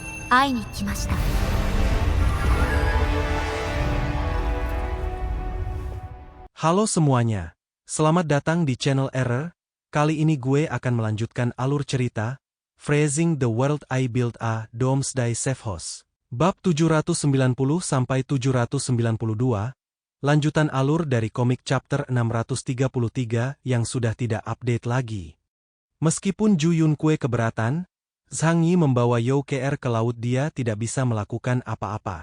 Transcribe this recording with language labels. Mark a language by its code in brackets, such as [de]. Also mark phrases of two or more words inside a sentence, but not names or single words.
[ja] 会いに来ました。 [id] Halo semuanya, selamat datang di channel Error. Kali ini gue akan melanjutkan alur cerita Phrasing the World I Built a Doomsday Safe House. Bab 790-792, lanjutan alur dari komik chapter 633 yang sudah tidak update lagi. Meskipun Ju Yunkue keberatan, Zhang Yi membawa You Kr ke laut, dia tidak bisa melakukan apa-apa.